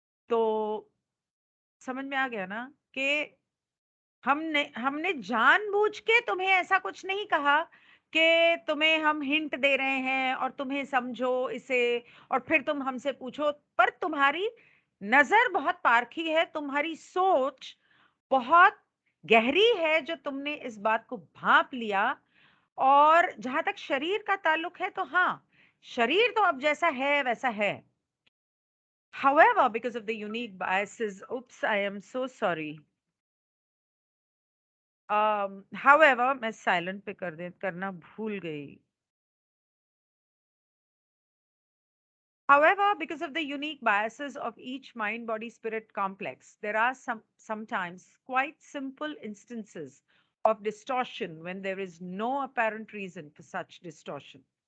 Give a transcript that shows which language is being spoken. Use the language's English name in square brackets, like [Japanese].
[Hindi] तो समझ में आ गया ना कि हमने हमने जानबूझ के तुम्हें ऐसा कुछ नहीं कहा कि तुम्हें हम हिंट दे रहे हैं और तुम्हें समझो इसे और फिर तुम हमसे पूछो। पर तुम्हारी नजर बहुत पारखी है, तुम्हारी सोच बहुत गहरी है, जो तुमने इस बात को भांप लिया। और जहां तक शरीर का ताल्लुक है, तो हाँ, शरीर तो अब जैसा है वैसा है। [English] However, because of the unique biases, oops, I am so sorry. [Hindi] However, मैं साइलेंट पे करना भूल गई. [English] However, because of the unique biases of each mind body spirit complex, there are sometimes quite simple instances of distortion when there is no apparent reason for such distortion.